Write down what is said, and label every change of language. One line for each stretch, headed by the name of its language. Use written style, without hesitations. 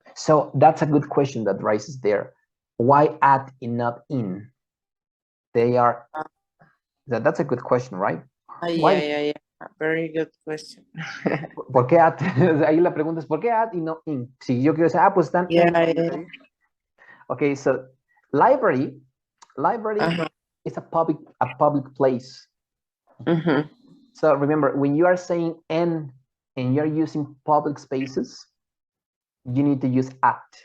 English: So that's a good question that rises there. Why at and not in? They are. That's a good question, right? Yeah. Very good question.
Spanish: ¿Por qué at? Ahí la pregunta es ¿por qué at y no in? Si yo quiero decir, pues están en la library.
English: Okay, so library is a public place. So remember, when you are saying and you're using public spaces, you need to use at.